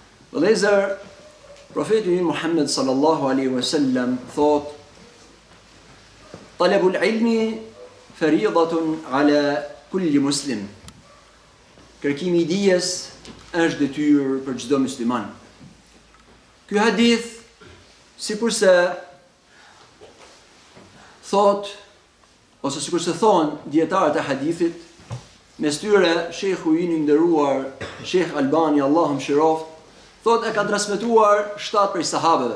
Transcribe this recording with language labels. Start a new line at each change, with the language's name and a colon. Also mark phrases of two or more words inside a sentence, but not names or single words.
Albanian: Vëllezër, profeti Muhammed
Arabic: صلى الله عليه وسلم
Albanian: thot:
Arabic: "طلب العلم فريضة على كل مسلم."
Albanian: Kërkimi i dijes është detyrë për çdo musliman. Ky hadith, sikurse thot ose sikurse thon dietarët e hadithit, mes tyre shehu i nderuar Sheikh Albani, Allahu mëshiroft, thot e ka transmetuar 7 prej sahabeve.